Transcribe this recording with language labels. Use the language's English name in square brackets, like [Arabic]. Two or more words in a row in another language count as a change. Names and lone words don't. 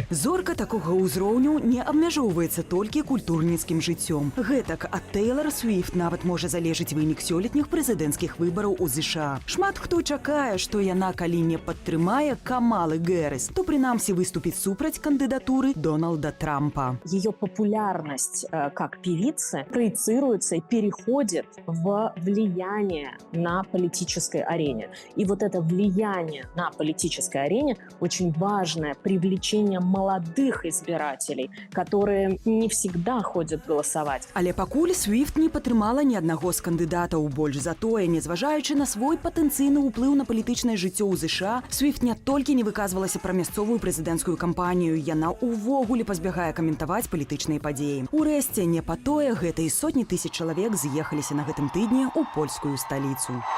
[Belarusian] Зорка такога ўзроўню не абмяжоўваецца толькі культурніцкім жыццём. Гэтак ад Тейлор Свіфт нават можа залежыць вынік сёлетніх прэзідэнцкіх выбараў у ЗША. Шмат хто чакае, што яна калі не падтрымае Камалы Гэрыс, то прынамсі выступіць супраць кандыдатуры Дональда Трампа. [Russian] Ее популярность как певицы проецируется и переходит в влияние на политической арене. И вот это влияние на политической арене очень важное привлечение молодых избирателей, которые не всегда ходят голосовать. [Belarusian] Але пакуль Свіфт не падтрымала ні аднаго з кандыдатаў. Больш за тое, незважаючы на свой патэнцыйны ўплыў на палітычнае жыццё ў ЗША, Свіфт не толькі не выказвалася пра мясцовую прэзідэнцкую кампанію, яна ўвогуле пазбягае каментаваць палітычныя падзеі. Урэшце, не па тое, гэта і сотні тысяч чалавек з'ехаліся на гэтым тыдні ў польскую сталіцу.